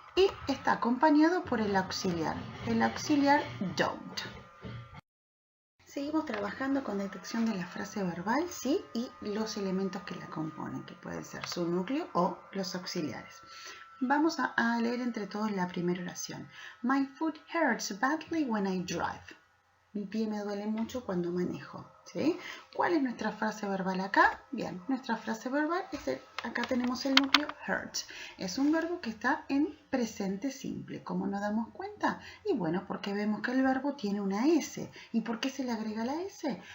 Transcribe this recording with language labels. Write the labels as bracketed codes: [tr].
[es] Y está acompañado por el auxiliar don't. Seguimos trabajando con detección de la frase verbal, ¿sí? Y los elementos que la componen, que pueden ser su núcleo o los auxiliares. Vamos a leer entre todos la primera oración. [en] My foot hurts badly when I drive. [es] Mi pie me duele mucho cuando manejo, ¿sí? ¿Cuál es nuestra frase verbal acá? Bien, nuestra frase verbal es acá tenemos el núcleo hurts. Es un verbo que está en presente simple. ¿Cómo nos damos cuenta? Y bueno, porque vemos que el verbo tiene una S. ¿Y por qué se le agrega la S?